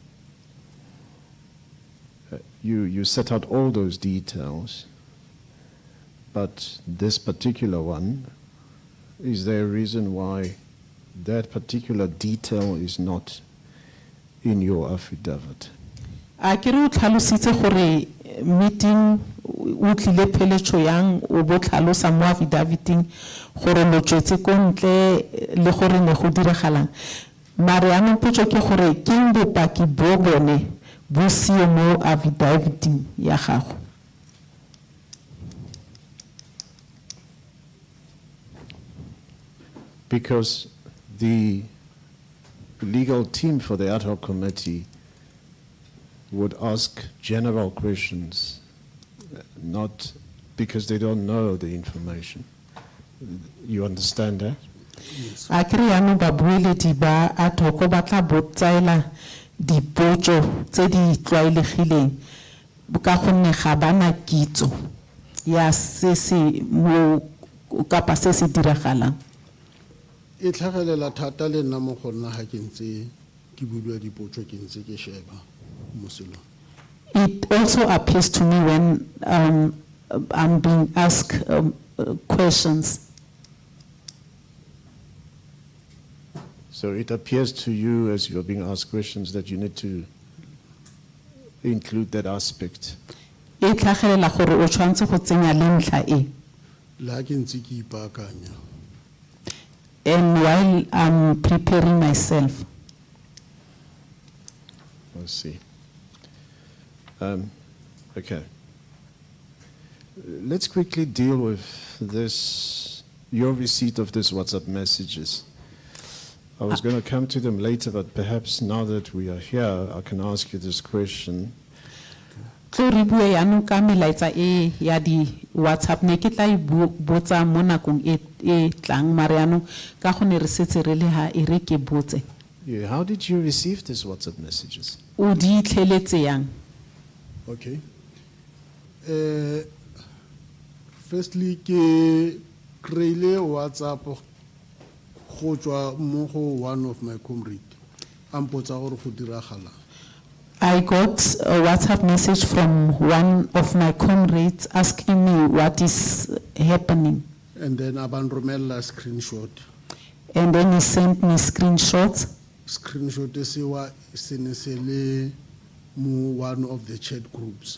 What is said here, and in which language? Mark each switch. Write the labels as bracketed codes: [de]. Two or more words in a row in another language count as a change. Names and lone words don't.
[en] you set out all those details, but this particular one, is there a reason why that particular detail is not in your affidavit? [tn] A ke re o tlhalositse gore meeting o tlile pheletšo yang o bo tlhalosa mo affidavit-ing gore lo tswetse ko ntle le gore ne go diragalang. Mare yaanong potso ke gore keng bopaki bo bone bo seo mo affidavit-ing ya gago? [en] Because the legal team for the Ad Hoc Committee would ask general questions, not because they don't know the information. You understand that? [tn] A ke re yaanong babueledi ba Ad Hoc ba tla botsaela dipotso tse di tlwaelegileng ka gonne ga bana kitso ya se se mo kapa se se diragalang. E tlhagelela thata le nna mo go nna ga ke ntse ke budiwa dipotso ke ntse ke sheba mo selong. [en] It also appears to me when I'm being asked questions. So it appears to you as you're being asked questions that you need to include that aspect. [tn] E tlhagelela gore o tshwantse go tsenya le ntlha e. La ke ntse ke ipaakanya. [en] And while I'm preparing myself. I see. Okay. Let's quickly deal with this, your receipt of this WhatsApp messages. I was going to come to them later, but perhaps now that we are here, I can ask you this question. [tn] tlo re bue yaanong ka melaetsa e ya di WhatsApp ne ke tla e botsa mo nakong e tlang mare yaanong ka gone re setse re le ha e re ke botse [en] Yeah, how did you receive these WhatsApp messages? [tn] o di itlheletse yang [en] Okay. Firstly, [tn] ke kreile WhatsApp go tswa mo go [en] one of my comrade. [tn] Ampotsa gore go diragalang. [en] I got a WhatsApp message from one of my comrades asking me what is happening. And then [tn] abanromella screenshot. [en] And then he sent me screenshots. [tn] Screenshot sewa sinesele mu [en] one of the chat groups.